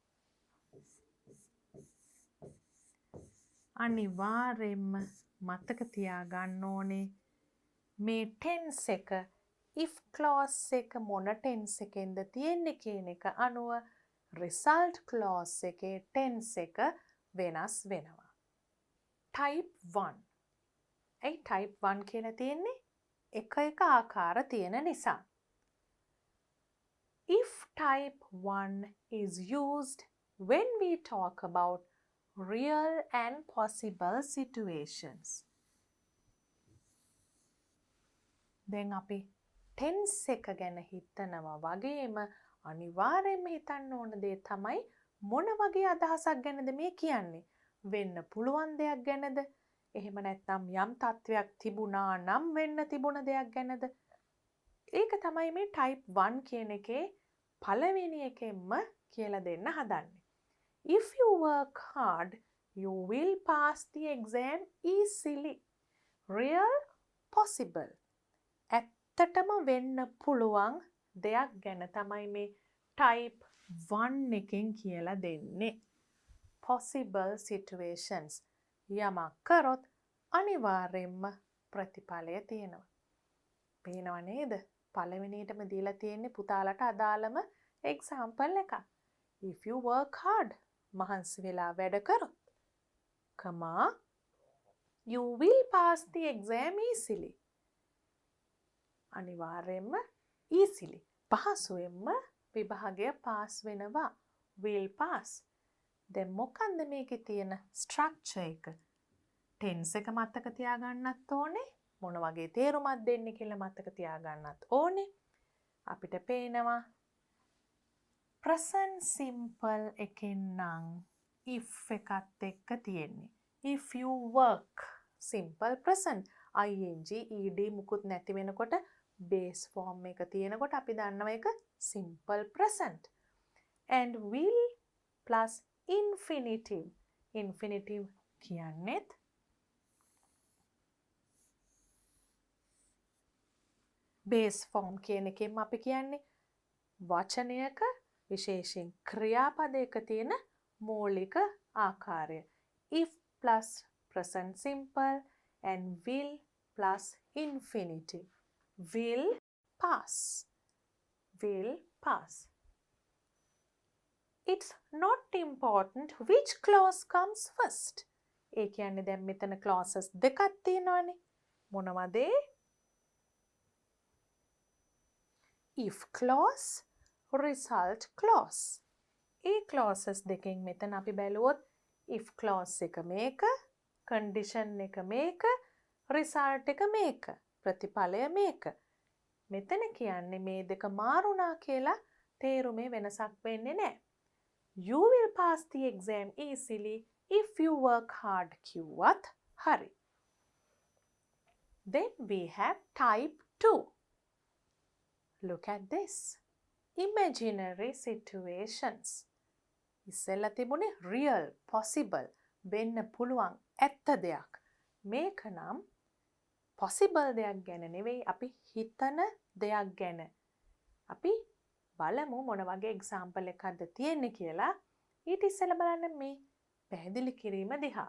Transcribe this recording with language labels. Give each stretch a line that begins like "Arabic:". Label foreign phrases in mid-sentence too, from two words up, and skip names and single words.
Sinhala: අනිවාර්යෙන්ම මතක තියාගන්න ඕනේ මේ tense එක
English: if clause
Sinhala: එක මොන tense එකෙන්ද තියෙන්නේ කියන එක අනුව
English: result clause
Sinhala: එකේ tense එක වෙනස් වෙනවා. type 1. ඒ type 1 කියලා තියෙන්නේ එක ආකාර තියෙන නිසා.
English: If type 1 is used when we talk about real and possible situations.
Sinhala: දැන් අපි tense එක ගැන හිතනවා වගේම අනිවාර්යෙන්ම හිතන්න ඕන දේ තමයි මොන වගේ අදහසක් ගැනද මේ කියන්නේ? වෙන්න පුළුවන් දෙයක් ගැනද? එහෙම නැත්නම් යම් තත්වයක් තිබුණා නම් වෙන්න තිබුණ දෙයක් ගැනද? ඒක තමයි මේ type 1 කියන එකේ පළවෙනි එකෙන්ම කියලා දෙන්න හදන්නේ.
English: If you work hard, you will pass the exam easily. Real, possible.
Sinhala: ඇත්තටම වෙන්න පුළුවන් දෙයක් ගැන තමයි මේ type 1 එකෙන් කියලා දෙන්නේ.
English: Possible situations.
Sinhala: යමක් කරොත් අනිවාර්යෙන්ම ප්‍රතිඵලය තියෙනවා. පේනව නේද? පළවෙනියටම දීලා තියෙන්නේ පුතාලට අදාළම example එකක්.
English: If you work hard,
Sinhala: මහන්සි වෙලා වැඩ කරොත්,
English: you will pass the exam easily.
Sinhala: අනිවාර්යෙන්ම easily. පහසුවෙන්ම විභාගය පාස් වෙනවා.
English: will pass.
Sinhala: දැන් මොකන්ද මේකේ තියෙන structure එක? tense එක මතක තියාගන්නත් ඕනේ. මොන වගේ තේරුමක් දෙන්නේ කියලා මතක තියාගන්නත් ඕනේ. අපිට පේනවා
English: present simple
Sinhala: එකෙන් නම් if එකත් එක්ක තියෙන්නේ.
English: if you work simple present ing ed
Sinhala: මුකුත් නැති වෙනකොට
English: base form
Sinhala: එක තියෙනකොට අපි දන්නවා ඒක
English: simple present. and will plus infinitive.
Sinhala: infinitive කියන්නේත්
English: base form
Sinhala: කියන එකෙන් අපි කියන්නේ වචනයක විශේෂයෙන් ක්‍රියාපදයක තියෙන මූලික ආකාරය.
English: if plus present simple and will plus infinitive. will pass. will pass. It's not important which clause comes first.
Sinhala: ඒ කියන්නේ දැන් මෙතන clauses දෙකක් තියෙනවානේ. මොනවද?
English: if clause, result clause.
Sinhala: ඒ clauses දෙකෙන් මෙතන අපි බැලුවොත්
English: if clause
Sinhala: එක මේක, condition එක මේක, result එක මේක, ප්‍රතිඵලය මේක. මෙතන කියන්නේ මේ දෙක මාරුණා කියලා තේරුමේ වෙනසක් වෙන්නේ නැහැ. You will pass the exam easily if you work hard කිව්වත් හරි.
English: Then we have type 2. Look at this. Imaginary situations.
Sinhala: ඉස්සෙල්ලා තිබුණේ
English: real, possible,
Sinhala: වෙන්න පුළුවන්, ඇත්ත දෙයක්. මේක නම් possible දෙයක් ගැන නෙවෙයි අපි හිතන දෙයක් ගැන. අපි බලමු මොන වගේ example එකක්ද තියෙන්නේ කියලා. ඊට ඉස්සෙල්ලා බලන්න මේ පැහැදිලි කිරීම දිහා.